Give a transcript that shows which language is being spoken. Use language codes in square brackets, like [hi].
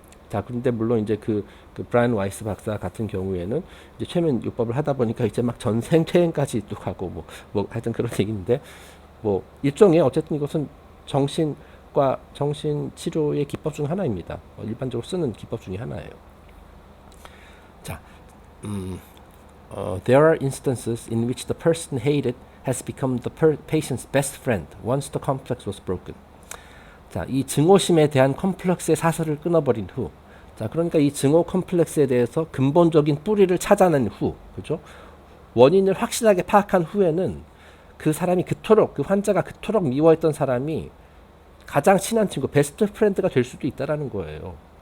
[ko] 자, 그런데 물론 이제 그 브라이언 와이스 박사 같은 경우에는 이제 최면 요법을 하다 보니까 이제 막 전생 퇴행까지 또 가고 뭐 하여튼 그런 얘기인데 뭐 일종의 어쨌든 이것은 정신 치료의 기법 중 하나입니다. 일반적으로 쓰는 기법 중에 하나예요. [en] 자, there are instances in which the person hated has become the patient's best friend once the complex was broken. [ko] 자, 이 증오심에 대한 컴플렉스의 사슬을 끊어버린 후, 자, 그러니까 이 증오 컴플렉스에 대해서 근본적인 뿌리를 찾아낸 후, 그죠? 원인을 확실하게 파악한 후에는 그 사람이 그 환자가 그토록 미워했던 사람이 가장 친한 친구, 베스트 프렌드가 될 수도 있다라는 거예요.